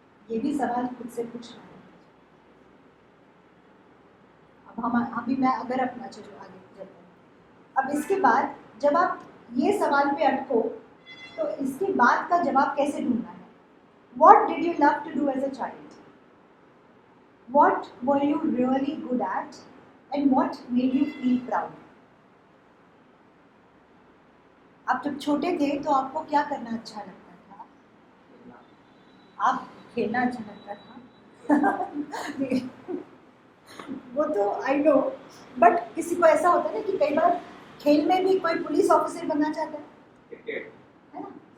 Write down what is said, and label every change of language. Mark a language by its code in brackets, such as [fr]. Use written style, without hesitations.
[hi] ये भी सवाल खुद से पूछना है। अब अभी मैं अगर अपना चलो आगे चलते हैं। अब इसके बाद जब आप ये सवाल पे अटको, तो इसके बाद का जवाब कैसे ढूंढना है? [en] What did you love to do as a child? What were you really good at? And what made you feel proud? [hi] आप जब छोटे थे तो आपको क्या करना अच्छा लगता था? आप खेलना अच्छा लगता था? वो तो [en] I know, [hi] बट किसी को ऐसा होता है ना कि कई बार खेल में भी कोई पुलिस ऑफिसर बनना चाहता है, है ना?